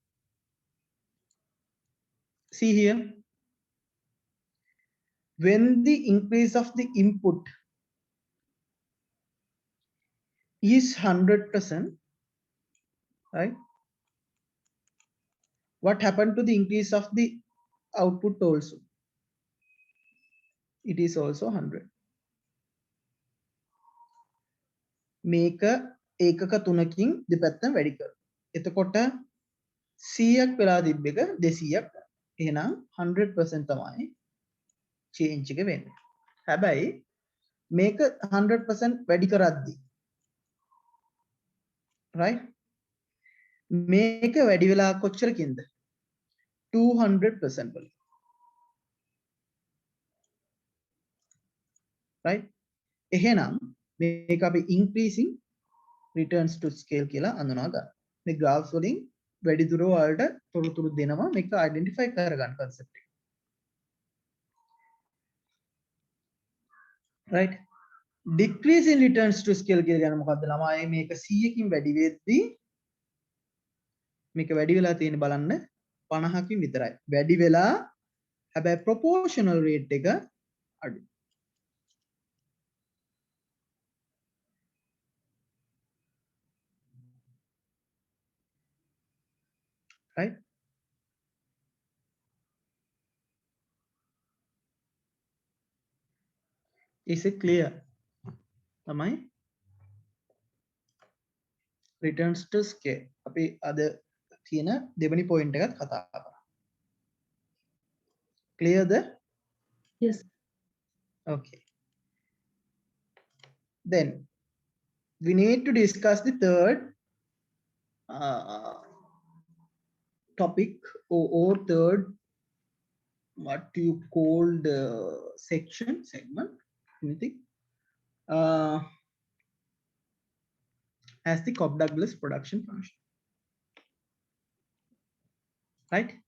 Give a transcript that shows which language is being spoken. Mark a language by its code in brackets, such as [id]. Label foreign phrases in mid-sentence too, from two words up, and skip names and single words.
[en] See here, when the increase of the input is 100%, right? What happened to the increase of the output also? It is also 100. [si] මේක ඒකක තුනකින් දෙපැත්තම වැඩි කර. එතකොට 100ක් වෙලා තිබ්බ එක 200ක්. එහෙනම් 100% තමයි change එක වෙන්නේ. හැබැයි මේක 100% වැඩි කරද්දි, right? මේක වැඩි වෙලා කොච්චරකින්ද? 200% වලින්. right? එහෙනම් මේක අපි [en] increasing returns to scale [si] කියලා අඳුනා ගන්න. මේ graphs වලින් වැඩි දුර වලට තොරතුරු දෙනවා මේක identify කරගන්න concept එක. [en] right? Decrease in returns to scale [si] කියලා කියන්නේ මොකද්ද? ළමයි මේක 100කින් වැඩි වෙද්දී මේක වැඩි වෙලා තියෙන බලන්න 50කින් විතරයි. වැඩි වෙලා හැබැයි [en] proportional rate [si] එක අඩුයි. [en] right? Is it clear? [si] තමයි [en] returns to scale. [si] අපි අද තියෙන දෙවෙනි point එකත් කතා කරා. [en] Clear the? Yes. Okay. Then we need to discuss the third topic or third what you call the segment, anything, as the Cobb-Douglas production function, right?